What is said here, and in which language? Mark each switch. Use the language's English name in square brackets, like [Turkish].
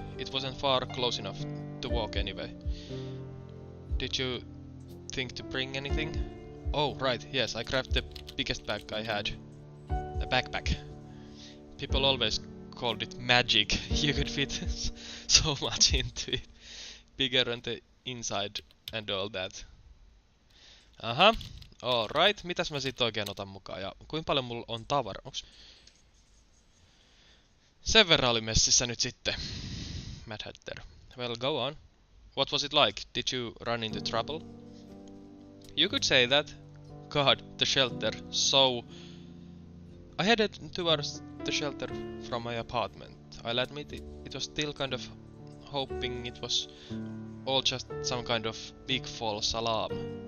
[English] It wasn't far close enough to walk anyway. Did you think to bring anything? Oh, right, yes, I grabbed the biggest bag I had. A backpack. People always called it magic. You could fit so much into it. Bigger on the inside and all that. Aha, alright. [Finnish] Mitäs mä sit oikein otan mukaan ja kuinka paljon mulla on tavara? Onks... Sen verran oli messissä nyt sitten. [English] Mad Hatter. Well, go on. What was it like? Did you run into trouble? You could say that. God, the shelter. So... I headed towards the shelter from my apartment. I'll admit it was still kind of hoping it was all just some kind of big false alarm.